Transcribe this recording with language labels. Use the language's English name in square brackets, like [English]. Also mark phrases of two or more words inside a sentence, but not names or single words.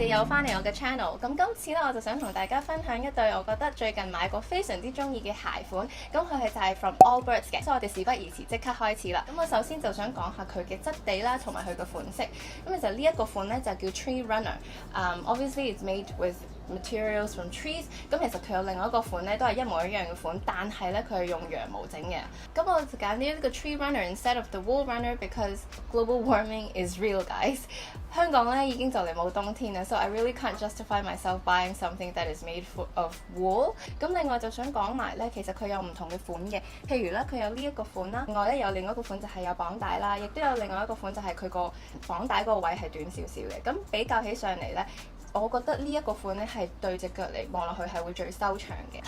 [Cantonese] 翻嚟我嘅 channel。咁今次咧我就想同大家分享一對我覺得最近買過非常之中意嘅鞋款。咁佢係就係 from Allbirds 嘅，所以我哋事不宜遲，即刻開始啦。咁我首先就想講下佢嘅質地啦，同埋佢嘅款式。咁其實呢一個款咧就叫 Tree Runner。 [English] Obviously it's made with materials from trees。 [Cantonese] 咁其實佢有另外一個款咧，都係一模一樣嘅款，但係咧佢係用羊毛整嘅。咁我就揀呢一個 Tree Runner [English] instead of the Wool Runner because global warming is real, guys。 [Cantonese] 香港咧已經就嚟冇冬天啦， [English] so I really can't justify myself buying something that is made of wool。 [Cantonese] 咁另外就想講埋咧，其實佢有唔同嘅款嘅，譬如咧佢有呢一個款啦，另外咧有另外一個款就係有綁帶啦，亦都有另外一個款就係佢個綁帶嗰個位係短少少嘅。咁比較起上嚟咧，我覺得呢一個款咧係對隻腳嚟望落去係會最修長嘅。